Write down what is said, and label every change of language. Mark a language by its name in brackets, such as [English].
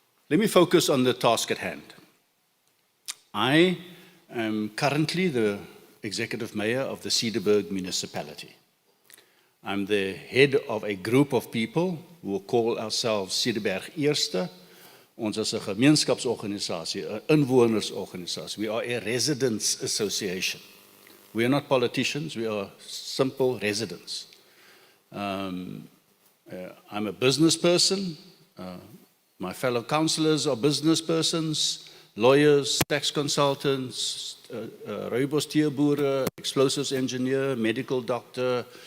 [English] Let me focus on the task at hand. I am currently the executive mayor of the Cederberg Municipality. I'm the head of a group of people who will call ourselves Cederberg Eerste. [Afrikaans] Ons is 'n gemeenskapsorganisasie, 'n inwonersorganisasie. [English] We are a residents association. We are not politicians, we are simple residents. I'm a business person. My fellow councillors are business persons. Lawyers, tax consultants, rooibos-teeboere, explosives engineer, medical doctor.